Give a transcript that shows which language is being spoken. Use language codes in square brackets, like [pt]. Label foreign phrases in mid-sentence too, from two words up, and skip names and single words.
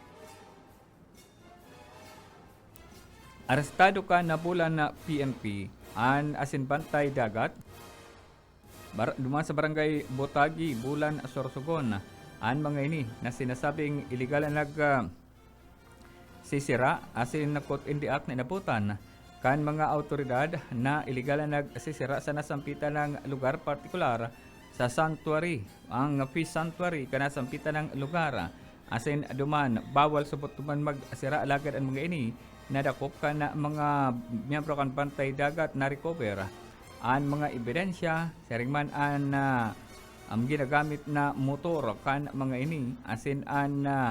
[bik] Arestado ka na bulan na PNP an asinbantay dagat. Duman sa barangay Botagi, Bulan, Sorsogon. An mga ini na sinasabing illegal na sisira asin nakot [en] in the act [bik] na inabutan kan mga autoridad na illegal na nagsisira sa nasampitan ng lugar partikular sa sanctuary. Ang Peace Sanctuary kanasampitan ng lugar asin duman bawal subot tuman magsira alagad ang mga ini nadakop ka na mga miyembro kan bantay dagat na recover an mga ebidensya saringman an ang ginagamit na motor kan mga ini asin an